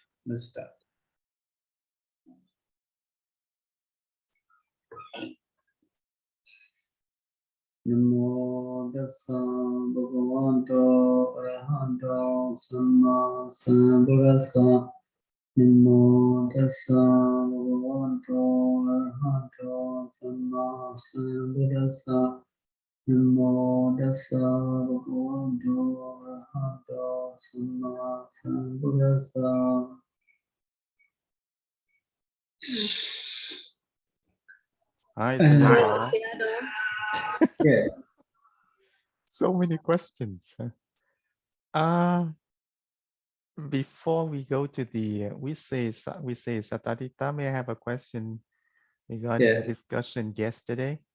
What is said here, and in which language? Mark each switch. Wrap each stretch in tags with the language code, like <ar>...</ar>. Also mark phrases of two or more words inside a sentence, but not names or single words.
<en>Let's start.</en> <pi>Namo tassa bhagavato arahato samma sambuddhassa. Namo tassa bhagavato arahato samma sambuddhassa. Namo tassa bhagavato arahato samma sambuddhassa.</pi> <en>Hi, Sayadaw. Yeah. So many questions. Before we go to the Visesataddhita, may I have a question regarding the Yes. discussion yesterday?</en>